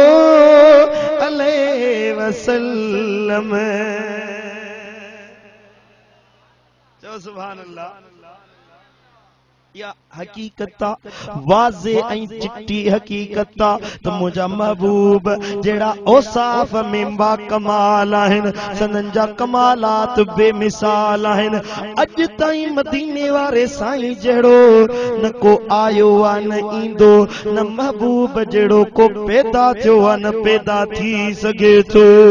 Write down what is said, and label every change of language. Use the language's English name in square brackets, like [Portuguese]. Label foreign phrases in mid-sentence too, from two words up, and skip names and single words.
[Arabic] عليه وسلم سبحان الله [Sindhi] या हकीकत वाज़े ऐं चिट्टी हकीकत तो मुझा महबूब जेड़ा औसाफ में बा कमाल आहिन सनन जा कमालात बेमिसाल आहिन अज ताईं मदीने वारे साईं जेड़ो न को आयो आ न ईंदो न महबूब जेड़ो को पैदा थियो आ न पैदा थी सके थो